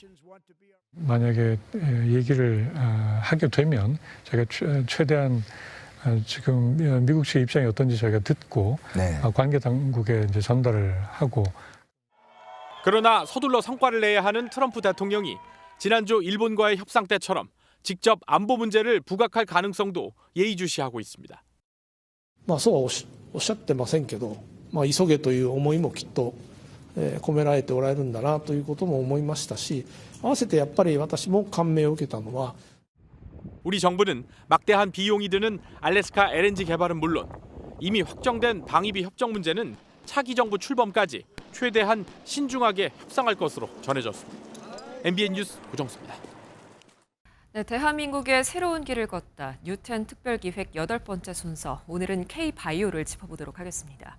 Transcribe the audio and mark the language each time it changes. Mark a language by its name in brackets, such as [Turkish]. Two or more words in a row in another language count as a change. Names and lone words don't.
[Korean] 만약에 얘기를 하게 되면 저희가 최대한 지금 미국 측의 입장이 어떤지 저희가 듣고 관계 당국에 이제 전달을 하고. 그러나 서둘러 성과를 내야 하는 트럼프 대통령이 지난주 일본과의 협상 때처럼 직접 안보 문제를 부각할 가능성도 예의주시하고 있습니다. [Japanese] そうはおっしゃってませんけど、急げという思いもきっと込められておられるんだなということも思いましたし、合わせてやっぱり私も感銘を受けたのは [Korean] 우리 정부는 막대한 비용이 드는 알래스카 LNG 개발은 물론 이미 확정된 방위비 협정 문제는 차기 정부 출범까지 최대한 신중하게 협상할 것으로 전해졌습니다. MBN 뉴스 고정수입니다. 네, 대한민국의 새로운 길을 걷다 뉴텐 특별기획 8번째 순서, 오늘은 K-바이오를 짚어보도록 하겠습니다.